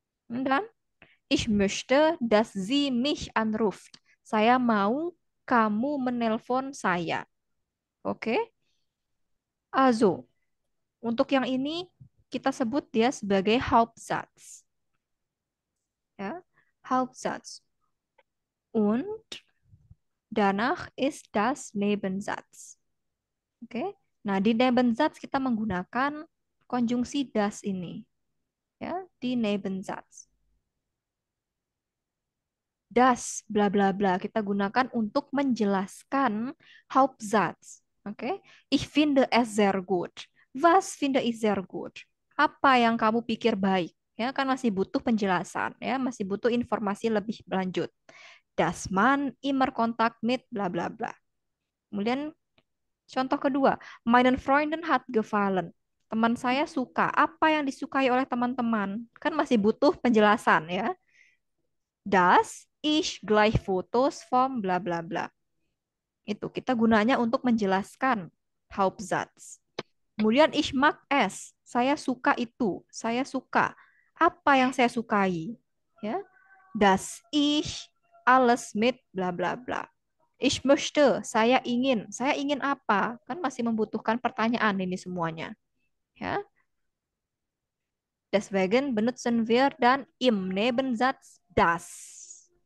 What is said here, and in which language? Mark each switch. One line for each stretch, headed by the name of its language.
German: Dan ich möchte, dass sie mich anruft.
Indonesian: Saya mau kamu menelpon saya. Oke? Also, untuk yang ini kita sebut dia sebagai Hauptsatz. Ya, Hauptsatz.
German: Und danach ist das Nebensatz.
Indonesian: Oke? Nah, di Nebensatz kita menggunakan konjungsi das ini. Ya, di Nebensatz. Das bla bla bla kita gunakan untuk menjelaskan Hauptsatz.
German: Oke, Ich finde es sehr gut. Was finde ich sehr gut?
Indonesian: Apa yang kamu pikir baik? Ya, kan masih butuh penjelasan, ya, masih butuh informasi lebih lanjut.
German: Das man immer Kontakt mit bla bla bla.
Indonesian: Kemudian contoh kedua,
German: meinen Freunden hat gefallen.
Indonesian: Teman saya suka. Apa yang disukai oleh teman-teman? Kan masih butuh penjelasan, ya.
German: Das ich gleich Fotos vom bla bla bla.
Indonesian: Itu kita gunanya untuk menjelaskan Hauptsatz. Kemudian
German: ich mag es,
Indonesian: saya suka itu, saya suka. Apa yang saya sukai? Ya.
German: Das ich alles mit bla bla bla. Ich möchte,
Indonesian: saya ingin apa? Kan masih membutuhkan pertanyaan ini semuanya. Ya.
German: Deswegen benutzen wir dann im Nebensatz das.